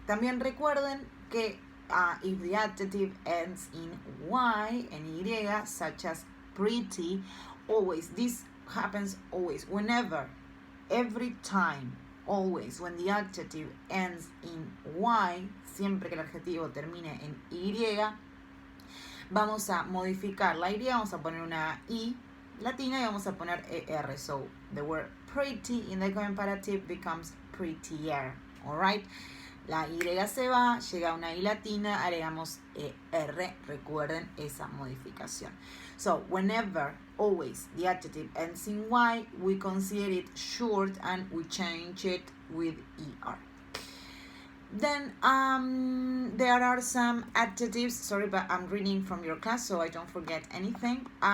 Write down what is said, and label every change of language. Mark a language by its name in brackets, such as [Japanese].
[Spanish] También recuerden que [English] if the adjective ends in Y [Spanish] and Y, such as pretty, always, this happens always, whenever, every time, always, when the adjective ends in Y, siempre que el adjetivo termine en Y, vamos a modificar la Y, vamos a poner una I latina y vamos a poner ER. [English] So the word pretty in the comparative becomes prettier, alright? [Spanish] La Y se va, llega una I latina, agregamos ER, recuerden esa modificación. [English] So, whenever, always, the adjective ends in Y, we consider it short and we change it with ER. Then, there are some adjectives, sorry, but I'm reading from your class so I don't forget anything.